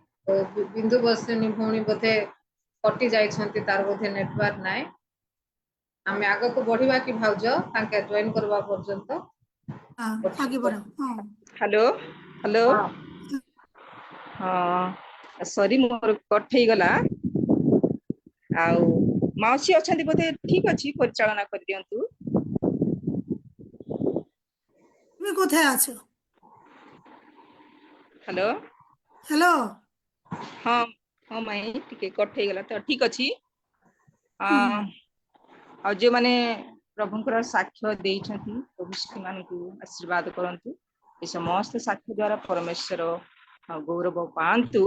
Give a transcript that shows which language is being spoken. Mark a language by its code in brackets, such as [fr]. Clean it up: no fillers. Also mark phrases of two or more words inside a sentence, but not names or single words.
[or] ବିନ୍ଦୁ ବସିନୀ ଭଉଣୀ ବୋଧେ କଟି ଯାଇଛନ୍ତି, ତାର ବୋଧେ ନେଟୱାର୍କ ନାହିଁ। ଆମେ ଆଗକୁ ବଢିବା କି ଭାଉଜ, ତାଙ୍କେ ଜଏନ କରିବା ପର୍ଯ୍ୟନ୍ତ? [hi] ଆगे बढ़ो। हाँ [or] ହ୍ୟାଲୋ ହ୍ୟାଲୋ ହଁ ହଁ ସରି ମୋର କଟ୍ ହେଇଗଲା। ଆଉ ମାଉସୀ ଅଛନ୍ତି ବୋଧେ, ଠିକ ଅଛି ପରିଚାଳନା କରିଦିଅନ୍ତୁ। [bn] তুমি কোথায় আছো? [or] ହ୍ୟାଲୋ [bn] হ্যালো। [or] ହଁ ହଁ ମାଇଁ ଟିକେ କଟ୍ ହେଇଗଲା ତ, ଠିକ ଅଛି। হুম। ଆଉ ଯେଉଁମାନେ ପ୍ରଭୁଙ୍କର ସାକ୍ଷ୍ୟ ଦେଇଛନ୍ତି, ପ୍ରଭୁ ସେମାନଙ୍କୁ ଆଶୀର୍ବାଦ କରନ୍ତୁ। ଏ ସମସ୍ତ ସାକ୍ଷ୍ୟ ଦ୍ୱାରା ପରମେଶ୍ୱର ଗୌରବ ପାଆନ୍ତୁ।